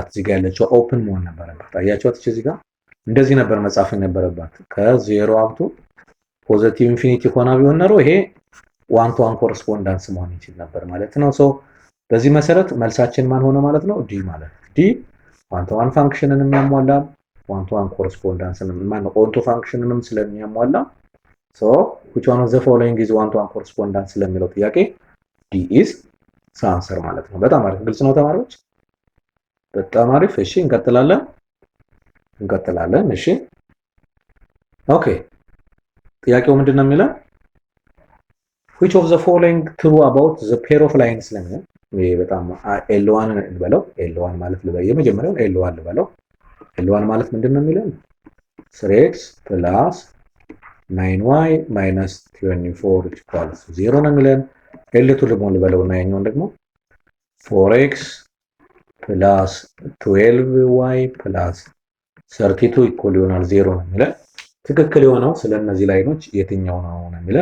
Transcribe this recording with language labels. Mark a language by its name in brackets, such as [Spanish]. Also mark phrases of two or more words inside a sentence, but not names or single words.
[Amharic] እዚህ ጋር ያለችው ኦፕን መሆን ነበረባት። አያችኋት? እዚህ ጋር እንደዚህ ነበር መጻፍ የነበረባት። ከ0 [English] up to positive infinity [Amharic] ሆና ቢሆን ኖሮ ይሄ [English] one to one correspondence [Amharic] መሆን ይችል ነበር ማለት ነው። ሶ በዚህ መሰረት መልሳችን ማን ሆነ ማለት ነው? ዲ ማለት ዲ [English] one to one [Amharic] ፋንክሽንን የሚያሟላ ዋን ቱ ዋን ኮረስፖንዳንስን ማን ነው ኦንቱ ፋንክሽንንም ስለሚያሟላ ሶ [English] which one of the following is one to one correspondence [Amharic] ስለሚለው ጥያቄ [English] D is answer [Amharic] ማለት ነው። በጣም አሪፍ ግልጽ ነው ተማሪዎች፣ በጣም አሪፍ። እሺ እንቀጥላለን። እሺ ኦኬ ጥያቄው ምንድነው የሚለው? [English] which of the following true about the pair of lines [Amharic] ስለሚለው ይሄ በጣም [English] L1 [Amharic] እንበለው። L1 ማለት የመጀመሪያው L1 ልበለው። L1 ማለት ምንድነው የሚለው [English] 3x plus 9y minus 24 equals 0 [Amharic] ነው የሚለን። L2 ደግሞ ልበለው እና ያኛውን ደግሞ [English] 4x plus 12y plus 32 equal [Amharic] ይሆናል 0 ነው የሚለን። ትክክል የሆነው ስለነዚህ ላይኖች የትኛው ነው ነው የሚለን?